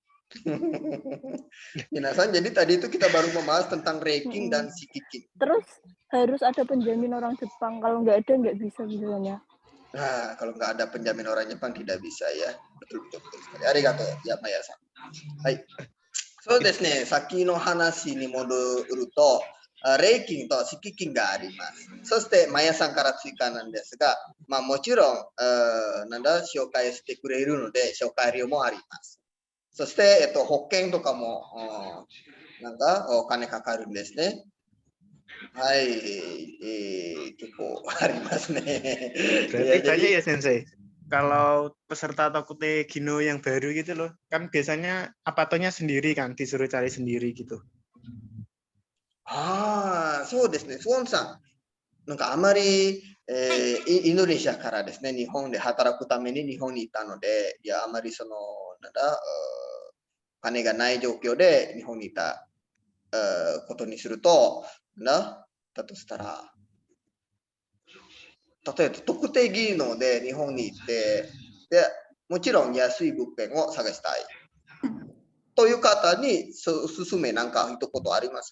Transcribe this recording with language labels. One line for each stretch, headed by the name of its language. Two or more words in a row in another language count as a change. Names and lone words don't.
Indonesian: Minasan, jadi tadi itu kita baru membahas tentang raking dan shikiking. Terus harus ada penjamin orang Jepang. Kalau nggak ada nggak bisa misalnya. Nah, kalau nggak ada penjamin orang Jepang tidak bisa ya. Betul. Arigato ya Mayasa. Hai.
Japanese: そうですね、先の話に戻るとレイキンと敷金があります。そしてマヤさんから追加なんですが、もちろん紹介してくれるので紹介料もあります。そして、保険とかもなんかお金かかるんですね。はい、結構ありますね。
Indonesian: Berarti banyak ya Sensei. Kalau peserta
Japanese: 特定技能
Indonesian: yang baru gitu loh, kan biasanya apatonya sendiri kan, disuruh cari sendiri gitu.
Japanese: そうですね、スウォンさん、なんかあまり、インドネシアからですね、日本で働くために日本にいたので、いや、あまり金がない状況で日本にいたことにすると、だとしたら、例えば特定技能で日本に行って、でもちろん安い物件を探したいという方におすすめなんか一言あります？